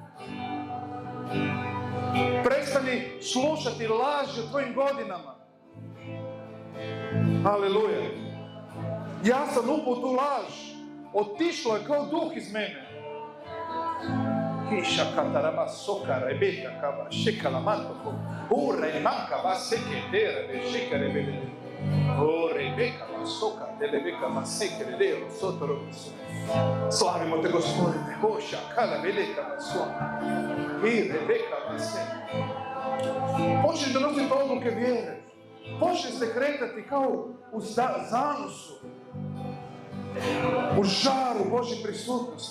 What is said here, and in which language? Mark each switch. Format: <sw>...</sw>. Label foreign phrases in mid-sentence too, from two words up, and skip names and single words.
<hr>Prestani slušati laži o tvojim godinama. Aleluja. Ja sam upao tu laž. Otišlo je kao duh iz mene. Kiša katarama soka rebeka kava šekala mantoko. Ure manka va seke dere šekare bebe. O rebeka va soka delebeka va sekere dero sotoro. Slavimo te, Gospodine. Oša kala velika va soka. I rebeka va seke. Počni donositi odluke vjere. Počni se kretati kao u zanosu. U žaru Božje prisutnosti.</hr>